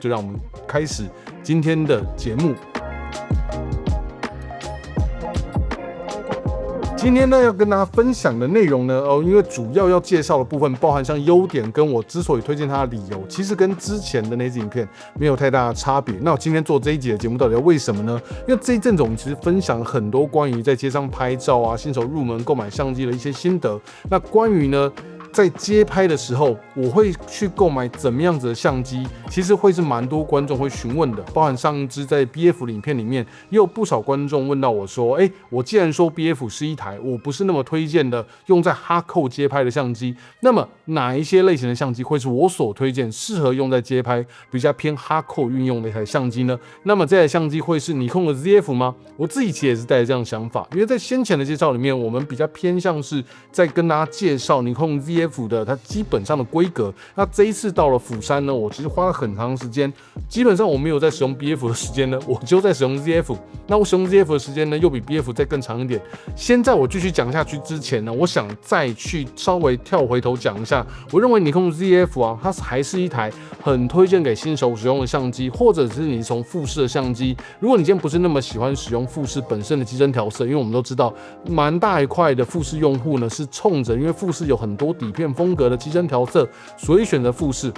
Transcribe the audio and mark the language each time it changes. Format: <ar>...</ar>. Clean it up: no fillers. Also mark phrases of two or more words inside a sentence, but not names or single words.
<zh>就讓我們開始今天的節目。今天呢要跟大家分享的內容呢，因為主要要介紹的部分包含像優點跟我之所以推薦它的理由，其實跟之前的那支影片沒有太大的差別。那我今天做這一集的節目到底要為什麼呢？因為這一陣子我們其實分享很多關於在街上拍照啊、新手入門購買相機的一些心得。那關於呢，在街拍的時候，我會去購買怎麼樣子的相機，其實會是蠻多觀眾會詢問的。包含上一支在 BF 的影片裡面，也有不少觀眾問到我說：“我既然說 BF 是一台我不是那麼推薦的用在哈扣街拍的相機，那麼哪一些類型的相機會是我所推薦適合用在街拍比較偏哈扣運用的一台相機呢？那麼這台相機會是尼康的 ZF 嗎？” 我自己其實也是帶着這樣的想法，因為在先前的介紹裡面，我們比較偏向是在跟大家介紹尼康 ZF 的它基本上的規格。那這一次到了釜山呢，我其實花了很長時間，基本上我沒有在使用 BF 的時間呢，我就在使用 ZF。那我使用 ZF 的時間呢，又比 BF 再更長一點。先在我繼續講下去之前呢，我想再去稍微跳回頭講一下，我認為尼康 ZF 啊，它還是一台很推薦給新手使用的相機，或者是你從富士的相機，如果你今天不是那麼喜歡使用富士本身的機身調色，因為我們都知道蠻大一塊的富士用戶呢是衝着，因為富士有很多底片風格的機身調色，所以選擇富士。</zh>